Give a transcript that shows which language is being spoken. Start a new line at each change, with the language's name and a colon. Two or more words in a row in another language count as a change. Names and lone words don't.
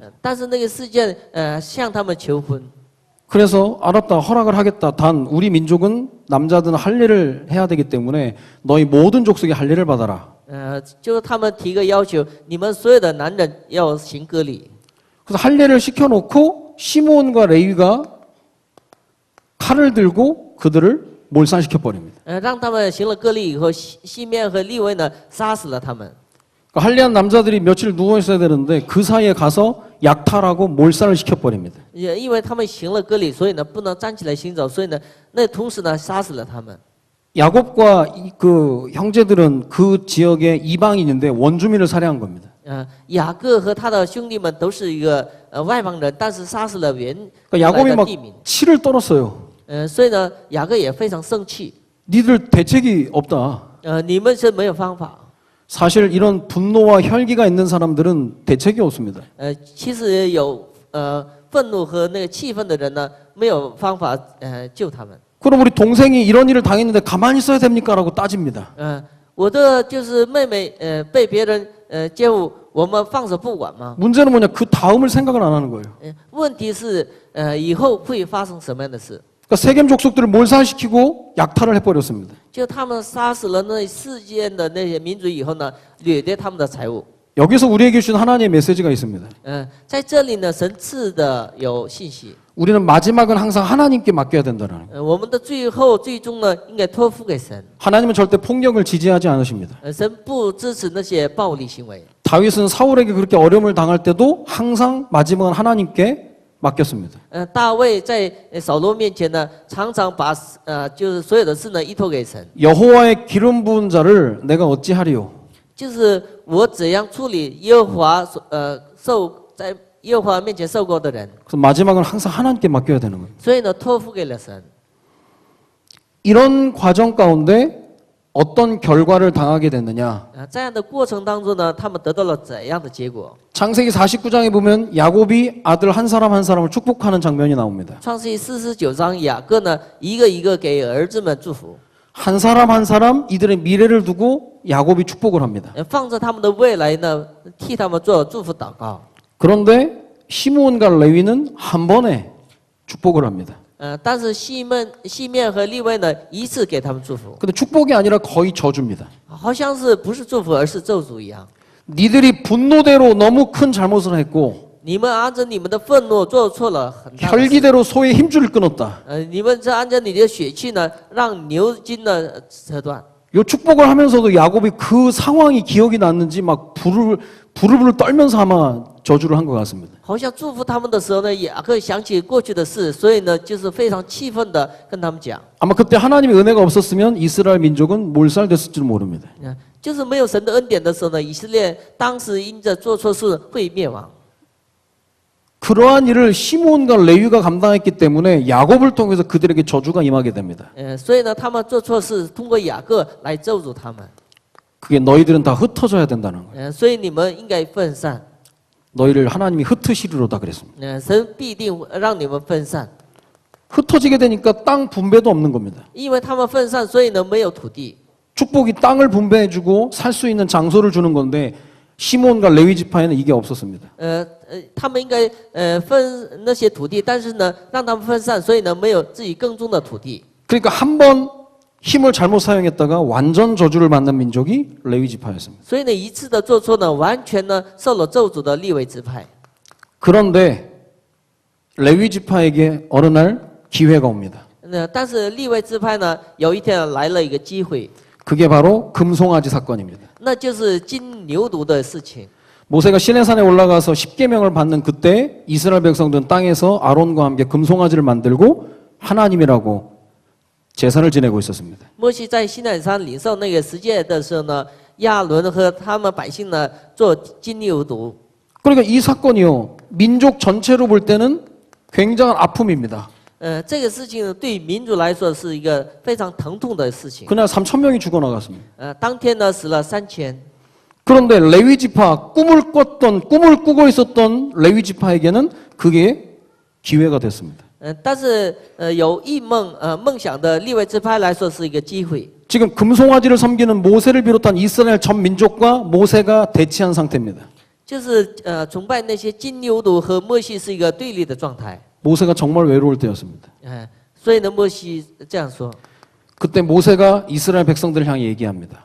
Chinese: 但是那个事件向他们求婚。
Korean: 그래서 알았다 허락을 하겠다. 단 우리 민족은 남자들은 할례를 해야 되기 때문에 너희 모든 족속이 할례를 받아라.
Chinese: 就是他们提个要求，你们所有的男人要行割礼。
Korean: 그래서 할례를 시켜놓고 시므온과 레위가 칼을 들고 그들을 몰살시켜 버립니다.
Chinese: 让他们行了割礼以后，西面和利未呢杀死了他们。
Korean: 그러니까 할례한 남자들이 며칠 누워 있어야 되는데 그 사이에 가서 약탈하고 몰살을 시켜 버립니다.
Chinese: 因为他们行了割礼，所以呢不能站起来行走，所以呢那同时呢杀死了他们。
Korean: 야곱과 그 형제들은 그 지역의 이방인인데 원주민을 살해한 겁니다.
Chinese: 雅各和他的兄弟们都是一个外邦人，但是杀死了原
Korean: 그러니까
Chinese: 来
Korean: 야곱이
Chinese: 的
Korean: 막
Chinese: 地民。
Korean: 치를 떨었어요.
Chinese: 所以呢，雅各也非常生气。
Korean: 니들 대책이 없다.
Chinese: 你们是没有方法。
Korean: 사실 이런 분노와 혈기가 있는 사람들은 대책이 없습니다.
Chinese: 其实有愤怒和那个气愤的人呢，没有方法救他们。
Korean: 그럼 우리 동생이 이런 일을 당했는데 가만히 있어야 됩니까? 라고 따집니다.
Chinese: 我的就是妹妹被别人奸污，我们放手不管吗？
Korean: 문제는 뭐냐? 그 다음을 생각을 안 하는 거예요.
Chinese: 问题是以后会发生什么样的事？
Korean: 그러니까 세겜 족속들을 몰살시키고 약탈을 해버렸습니다.
Chinese: 就他们杀死了那世间的那些民族以后呢，掠夺他们的财物。
Korean: 여기서 우리에게 주신 하나님의 메시지가 있습니다.
Chinese: 在这里呢，神赐的有信息。
Korean: 우리는 마지막은 항상 하나님께 맡겨야 된다는 거예요.
Chinese: 我们的最后最终呢，应该托付给神。
Korean: 하나님은 절대 폭력을 지지하지 않으십니다.
Chinese: 神不支持那些暴力行为。
Korean: 다윗은 사울에게 그렇게 어려움을 당할 때도 항상 마지막은 하나님께 맡겼습니다.
Chinese: 大卫在扫罗面前呢，常常把就是所有的事呢依托给神。
Korean: 여호와의 기름 부은 자를 내가 어찌하리요?
Chinese: 就是我怎样处理耶和华在耶和华面前受过的人，
Korean: 그래서 마지막은 항상 하나님께 맡겨야 되는 거예요.
Chinese: 所以呢，托付给了神。
Korean: 이런 과정 가운데 어떤 결과를 당하게 됐느냐?
Chinese: 这样的过程当中呢，他们得到了怎样的结果？
Korean: 창세기 49장에 보면 야곱이 아들 한 사람 한 사람을 축복하는 장면이 나옵니다.
Chinese: 创世记49章，雅各呢一个一个给儿子们祝福，
Korean: 한 사람 한 사람 이들의 미래를 두고 야곱이 축복을 합니다.
Chinese: 放着他们的未来呢，替他们做祝福祷告。
Korean: 그런데 시므온과 레위는 한 번에 축복을 합니다.
Chinese: 但是西面和利未呢，一次给他们祝福，
Korean: 근데 축복이 아니라 거의 저주입니다.
Chinese: 好像是不是祝福，而是咒诅一样。
Korean: 니들이 분노대로 너무 큰 잘못을 했고
Chinese: 你们按照你们的愤怒做错了很大的事。
Korean: 혈기대로 소의 힘줄을 끊었다.
Chinese: 你们这按照你的血气呢，让牛筋呢折断。
Korean: 요 축복을 하면서도 야곱이 그 상황이 기억이 났는지 막 부르르 떨면서 아마 저주를 한 것 같습니다.
Chinese: 好像祝福他们的时候呢，雅各想起过去的事，所以呢，就是非常气愤的跟他们讲，
Korean: 아마 그때 하나님의 은혜가 없었으면 이스라엘 민족은 몰살됐을지도 모릅니다.
Chinese: 就是没有神的恩典的时候呢，以色列当时因着做错事会灭亡。
Korean: 그러한 일을 시므온과 레위가 감당했기 때문에 야곱을 통해서 그들에게 저주가 임하게 됩니다.
Chinese: 所以呢，他们做错事，通过雅各来咒诅他们。
Korean: 그게 너희들은 다 흩어져야 된다는 거예요.
Chinese: 所以你们应该分散。
Korean: 너희를 하나님이 흩으시리로다 그랬습니다.
Chinese: 神必定让你们分散，
Korean: 흩어지게 되니까 땅 분배도 없는 겁니다.
Chinese: 因为他们分散，所以呢没有土地。
Korean: 축복이 땅을 분배해주고 살 수 있는 장소를 주는 건데 시므온과 레위 지파에는 이게 없었습니다.
Chinese: 他们应该分那些土地，但是呢让他们分散，所以呢没有自己耕种的土地。
Korean: 그러니까 한 번 힘을 잘못 사용했다가 완전 저주를 받는 민족이 레위 지파였습니다.
Chinese: 所以呢一次的做错呢，完全呢受了咒诅的利未支派。
Korean: 그런데 레위 지파에게 어느 날 기회가 옵니다.
Chinese: 但是利未支派呢，有一天来了一个机会，
Korean: 그게 바로 금송아지 사건입니다.
Chinese: 那就是金牛犊的事情。
Korean: 모세가 시내산에 올라가서 10계명을 받는 그때 이스라엘 백성들은 땅에서 아론과 함께 금송아지를 만들고 하나님이라고 제사를 지내고 있었습니다.
Chinese: 摩西在西奈山领受那个十诫的时候呢，亚伦和他们百姓呢做金牛犊。
Korean: 그러니까 이 사건이요 민족 전체로 볼 때는 굉장한 아픔입니다.
Chinese: 这个事情对民族来说是一个非常疼痛的事情。
Korean: 그날 3,000명이 죽어나갔습니다.
Chinese: 当天呢死了3000。
Korean: 그런데 레위 지파 꿈을 꾸고 있었던 레위 지파에게는 그게 기회가 됐습니다.
Chinese: 但是有异梦想的利未支派来说是一个机会。
Korean: 지금 금송아지를 섬기는 모세를 비롯한 이스라엘 전 민족과 모세가 대치한 상태입니다.
Chinese: 就是崇拜那些金牛犊和摩西是一个对立的状态。
Korean: 모세가 정말 외로울 때였습니다.
Chinese: 所以呢，摩西这样说。
Korean: 그때 모세가 이스라엘 백성들을 향해 얘기합니다.